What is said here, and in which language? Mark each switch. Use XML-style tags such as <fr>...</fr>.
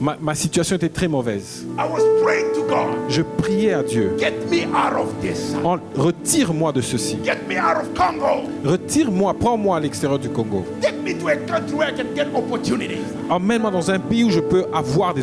<fr>Ma situation était très mauvaise.</fr> <en>I was praying to God,</en> <fr>Je priais à Dieu.</fr> <en>get me out of this.</en> <fr>Retire-moi de ceci.</fr> <en>Get me out of Congo.</en> <fr>Retire-moi, prends-moi à l'extérieur du Congo.</fr> <en>Take me to a country where I can get opportunities.</en> <fr>Emmène-moi dans un pays où je peux avoir des</fr>